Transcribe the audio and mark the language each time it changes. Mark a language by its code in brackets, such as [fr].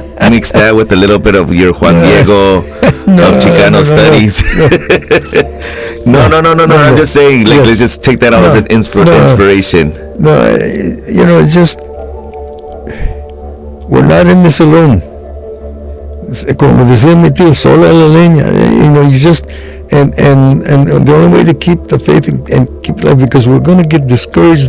[en] Mix that with a little bit of your Juan Diego of Chicano studies. No. I'm just saying, like, let's just take that out as an inspiration. No, it's just we're not in this alone. [es] Como decía mi tío, sola la leña. [en] You just. And the only way to keep the faith and keep life, because we're going to get discouraged.